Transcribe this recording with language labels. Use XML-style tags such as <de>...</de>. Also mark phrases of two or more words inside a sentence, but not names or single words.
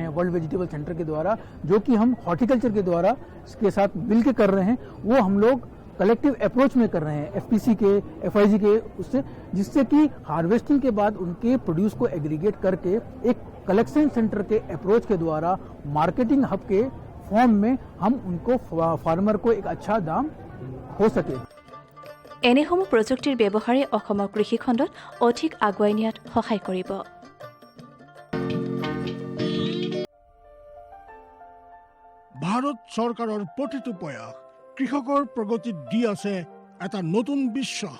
<hi>हैं वर्ल्ड वेजिटेबल सेंटर के द्वारा, जो कि हम हॉर्टिकल्चर के द्वारा इसके साथ मिलकर कर रहे हैं, वो हम लोग</hi> <en>collective approach</en> <hi>में कर रहे हैं FPC के, FIG के, उससे जिससे कि हार्वेस्टिंग के बाद उनके प्रोड्यूस को एग्रीगेट करके एक</hi> <en>collection centre</en> <hi>के अप्रोच के द्वारा</hi> <en>marketing hub</en> <hi>के फॉर्म में हम उनको फार्मर को एक अच्छा दाम हो सके।</hi> <as>এনেসমূহ প্ৰযুক্তিৰ ব্যৱহাৰে অসমৰ কৃষিখণ্ডত অধিক আগুৱাই নিয়াত সহায় কৰিব। ভাৰত চৰকাৰৰ প্ৰতিটো প্ৰয়াস কৃষকৰ প্ৰগতিত দি আছে এটা নতুন বিশ্বাস।</as>